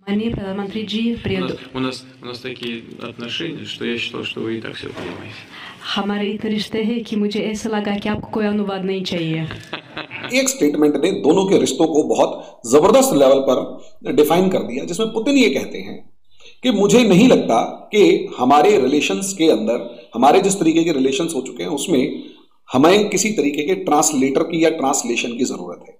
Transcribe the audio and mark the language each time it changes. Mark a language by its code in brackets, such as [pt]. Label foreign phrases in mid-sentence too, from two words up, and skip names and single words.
[hi] प्रधानमंत्री जी, [ru] У нас такие отношения, что я считал, что вы и так все понимаете. [hi] हमारे इतने रिश्ते हैं कि मुझे ऐसा लगा कि आपको कोई अनुवाद नहीं चाहिए। एक स्टेटमेंट ने दोनों के रिश्तों को बहुत जबरदस्त लेवल पर डिफाइन कर दिया, जिसमें पुतिन ये कहते हैं कि मुझे नहीं लगता कि हमारे रिलेशंस के अंदर, हमारे जिस तरीके के रिलेशंस हो चुके हैं उसमें हमें किसी तरीके के ट्रांसलेटर की या ट्रांसलेशन की जरूरत है।